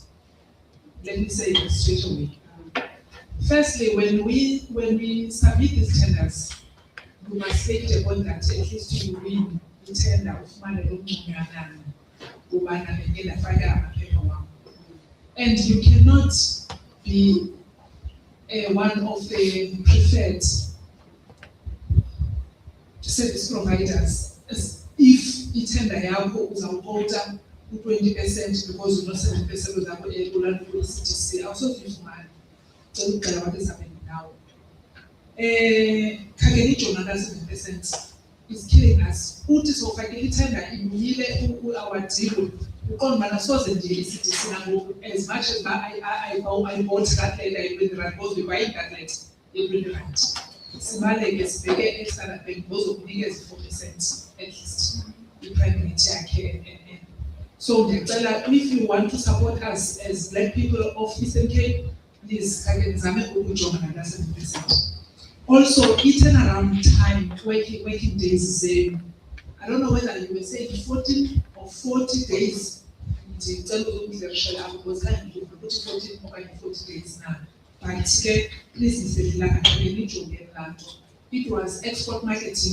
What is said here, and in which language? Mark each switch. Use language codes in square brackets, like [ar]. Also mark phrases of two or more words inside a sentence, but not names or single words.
[en] Let me say it straight away. Firstly, when we submit these tenders, we must make the point that at least you win the tender of money. And you cannot be one of the preferred service providers if [xh] itenda yakho uzawukota u-20% [en] because [xh] uno-7% uzakho ekulanda ku-ECTC awusozuyifumana. Cela ukuxela abantu ezihambeni nawo. Khangela ijonga ka-7% [en] is killing us. [xh] Uthi sowufakile itenda imile our-deal uqonda ubana soze ndiye ECTC nangoku [en] as much as I bought that letter eBrand because we buying that letter eBrand. [xh] Sibaleke sibheke e-Standard Bank bozokunikeza 4% [en] at least [xh] i-priority yakhe. [en] So ndiyacela if you want to support us as black people of Eastern Cape, please [xh] kake nizame ukujonga ngala 7%. [en] Also, turnaround time, working days. I don't know whether you were saying 14 or 40 days. Because I put 14 or 40 days now. But please, it was export marketing.